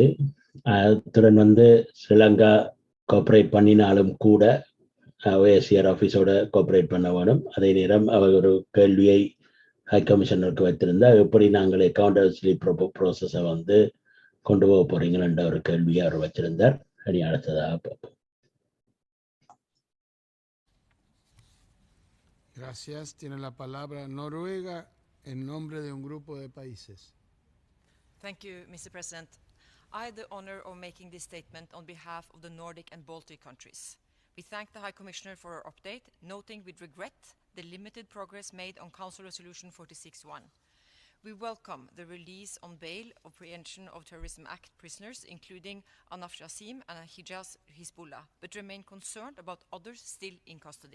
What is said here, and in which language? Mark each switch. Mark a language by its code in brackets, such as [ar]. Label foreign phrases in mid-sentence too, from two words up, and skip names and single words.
[ta] அத்துடன் வந்து ஸ்ரீலங்கா கோஆபரேட் பண்ணினாலும் கூட ஓஎஸ்சிஆர் [en] office cooperate [ta] பண்ண வேணும். அதே நேரம் அவர் ஒரு கேள்வியை [en] High Commissioner [ta] வைத்திருந்தால், எப்படி நாங்கள் [en] accountability process [ta] வந்து கொண்டு போக போறீங்கன்ற ஒரு கேள்வியை அவர் வச்சிருந்தார். அடி அடுத்ததாக பார்ப்போம். [es] Gracias. Tiene la palabra Noruega en nombre de un grupo de países. [en] Thank you, Mr. President. I had the honor of making this statement on behalf of the Nordic and Baltic countries. We thank the High Commissioner for her update, noting with regret the limited progress made on Council Resolution 46.1. We welcome the release on bail of Prevention of Terrorism Act prisoners, including Anaf Jassim and Hijaz Hizbullah, but remain concerned about others still in custody.